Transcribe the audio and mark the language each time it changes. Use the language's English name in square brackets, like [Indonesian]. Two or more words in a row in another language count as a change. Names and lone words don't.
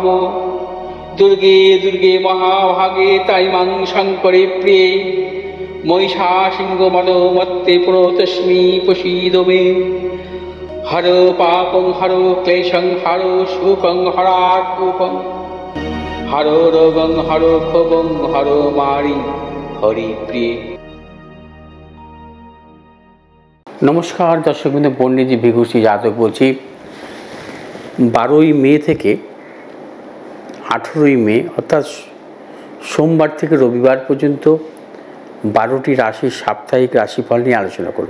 [Sanskrit] दुर्गे दुर्गे महाभागे ताइमां शङ्करे प्रिये महिषासिंहमदोमत्ते प्रणतोऽस्मि प्रसीद मे। हरो पापं हरो क्लेशं हरो शोकं हरात्मकं हरो रोगं हरो क्षोभं हरो मारि हरि प्रिय। [Bangla] নমস্কার দর্শকবৃন্দ, পণ্ডিতজি ভিঘুষী জাতক বলছি। 12ই মে থেকে 18ই মে অর্থাৎ সোমবার থেকে রবিবার পর্যন্ত 12টি রাশির সাপ্তাহিক রাশিফল নিয়ে আলোচনা করব।